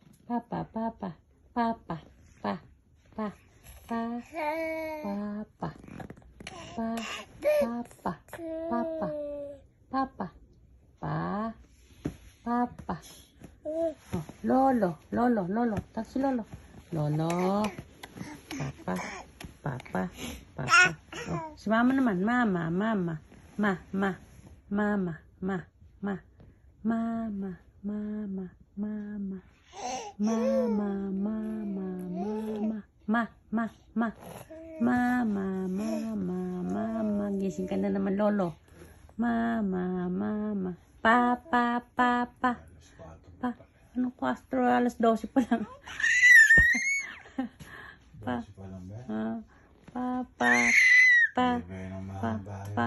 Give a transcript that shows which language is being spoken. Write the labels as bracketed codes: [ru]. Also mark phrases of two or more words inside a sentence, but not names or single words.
[tl] Papa, papa, papa, pa, pa, pa, papa, pa, papa, papa, papa, pa, papa. Oh, lolo, lolo, lolo. Tawag si lolo. Lolo. Papa, papa, papa. Oh, si mama naman. Mama, mama. Ma, ma, mama, ma, ma. Mama, mama, mama. Mama, mama, mama. Ma, ma, ma. Mama, mama, mama. Gising ka na naman, lolo. Mama, mama. Papa, papa. Pa, ano ko, astro, alas 12 pa lang. Pa, papa, pa, pa.